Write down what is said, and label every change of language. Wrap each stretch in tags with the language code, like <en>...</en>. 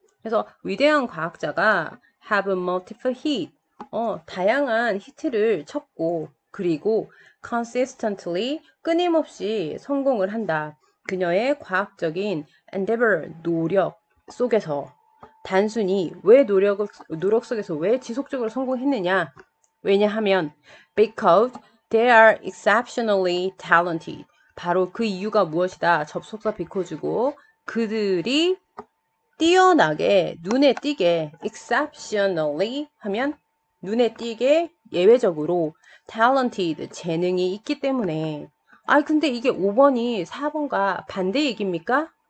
<ko>그래서 위대한 과학자가</ko> <en>have multiple hit,</en> <ko>다양한 히트를 쳤고 그리고 consistently, 끊임없이 성공을 한다. 그녀의 과학적인 endeavor, 노력 속에서 단순히 왜 노력 속에서 왜 지속적으로 성공했느냐? 왜냐하면</ko> <en>because they are exceptionally talented.</en> <ko>바로 그 이유가 무엇이다? 접속사 because고 그들이 뛰어나게 눈에 띄게 exceptionally 하면 눈에 띄게 예외적으로 talented 재능이 있기 때문에 근데 이게 5번이 4번과 반대 얘기입니까?</ko>